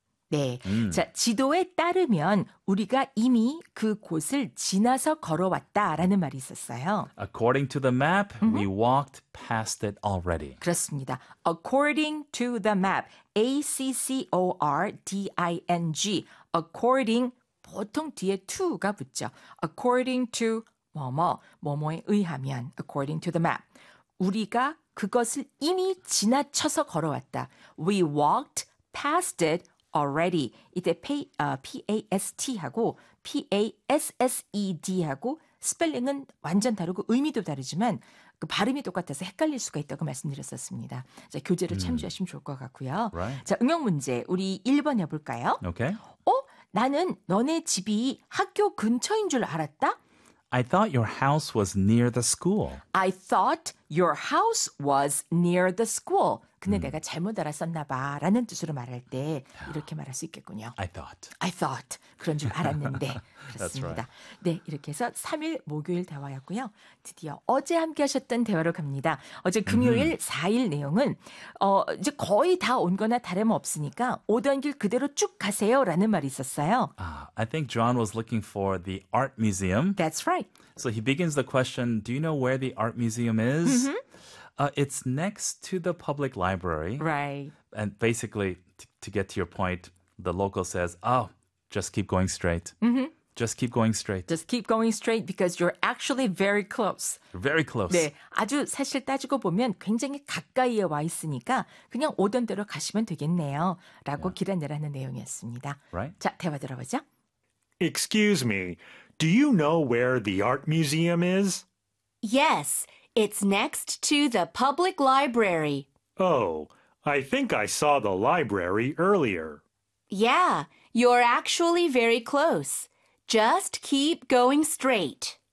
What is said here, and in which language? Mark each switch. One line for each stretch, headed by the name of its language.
Korean: 네, 자, 지도에 따르면 우리가 이미 그곳을 지나서 걸어왔다라는 말이 있었어요.
English: According to the map, we walked past it already.
Korean: 그렇습니다.
English: According to the map, ACCORDING, according,
Korean: 보통 뒤에 to가 붙죠.
English: According to
Korean: 뭐뭐, 뭐뭐에 의하면,
English: according to the map,
Korean: 우리가 그것을 이미 지나쳐서 걸어왔다.
English: We walked past it already.
Korean: 이때 past 하고 passed 하고 스펠링은 완전 다르고 의미도 다르지만 그 발음이 똑같아서 헷갈릴 수가 있다고 말씀드렸었습니다. 자, 교재를 참조하시면 좋을 것 같고요.
English: Right.
Korean: 자, 응용 문제 우리 1번 해볼까요?
English: Okay.
Korean: 어? 나는 너네 집이 학교 근처인 줄 알았다.
English: I thought your house was near the school. I thought your house was near the school.
Korean: 근데 내가 잘못 알았었나 봐 라는 뜻으로 말할 때 이렇게 말할 수 있겠군요.
English: I thought. I thought.
Korean: 그런 줄 알았는데.
English: That's
Korean: 그렇습니다.
English: Right.
Korean: 네, 이렇게 해서 3일 목요일 대화였고요. 드디어 어제 함께 하셨던 대화로 갑니다. 어제 금요일 4일 내용은 이제 거의 다 온 거나 다름없으니까 오던 길 그대로 쭉 가세요 라는 말이 있었어요.
English: I think John was looking for the art museum. That's right. So he begins the question, do you know where the art museum is? It's next to the public library. Right. And basically, to get to your point, the local says, oh, just keep going straight. Just keep going straight. Just keep going straight because you're actually very close. Very close.
Korean: 네, 아주 사실 따지고 보면 굉장히 가까이에 와 있으니까 그냥 오던 대로 가시면 되겠네요. 라고
English: yeah.
Korean: 기다내라는 내용이었습니다.
English: Right.
Korean: 자, 대화 들어보죠.
English: Excuse me, do you know where the art museum is? Yes, it's next to the public library. Oh, I think I saw the library earlier. Yeah, you're actually very close. Just keep going straight.